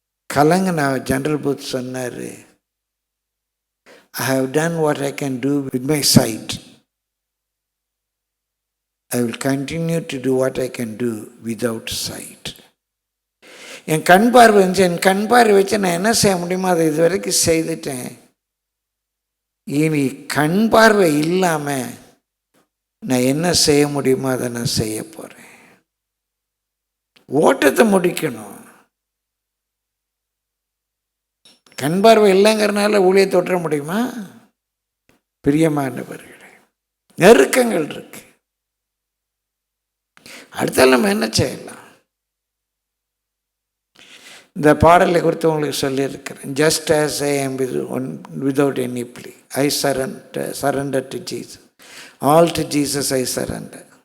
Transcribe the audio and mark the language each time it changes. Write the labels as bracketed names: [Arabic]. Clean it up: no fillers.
[Tamil] கலங்கின general booth சொன்னார், [English] I have done what I can do with my sight. I will continue to do what I can do without sight. [Tamil] என் கண் பார்வை இருந்துச்சு, என் கண் பார்வை வச்சு நான் என்ன செய்ய முடியுமோ அதை இது வரைக்கும் செய்துட்டேன். இனி கண் பார்வை இல்லாமல் நான் என்ன செய்ய முடியுமோ அதை நான் செய்ய போகிறேன். ஓட்டத்தை முடிக்கணும். கண் பார்வை இல்லைங்கிறனால ஊழியத்தை தொற்ற முடியுமா? பிரியமானவர்களே, நெருக்கங்கள் இருக்கு. அடுத்தால் நம்ம என்ன செய்யலாம்? இந்த பாடலை குறித்து உங்களுக்கு சொல்லியிருக்கிறேன். [English] Just as I am without any plea, I surrender to Jesus. All to Jesus I surrender.